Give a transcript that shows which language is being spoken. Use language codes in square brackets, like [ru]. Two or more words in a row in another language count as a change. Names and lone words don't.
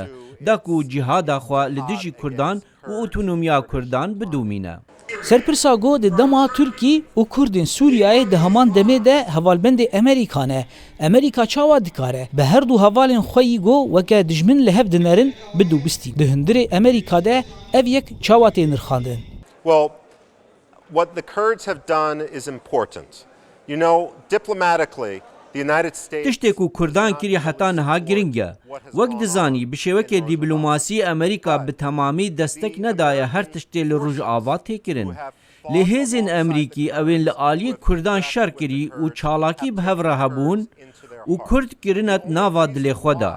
[ku] Da ku cîhada xwe li dijî Kurdan û otonomiya Kurdan bidûmîne. Serpirsa got di dema Tirkî û Kurdên Sûriyayê di heman demê de hevalbendê Amerîka ne. Amerîka çawa dikare bi her du hevalên xwe yî got weke dijmin li hev dinerin bidûbistî. Di hundirê Amerîka de ev yek çawa tê nirxandin. [en] What the Kurds have done is important. You know, diplomatically, the United States... [ku] Tiştê ku Kurdan kiriye heta niha giring e. Wek dizanî bi şêwekê dîplomasî Amerîka bi temamî destek nedaye her tiştê li Rojava tê kirin. Lê hêzên Amerîkî evên li aliyê Kurdan şer kirî û çalakî bi hev re hebûn û Kurd kirine nava dilê xwe da.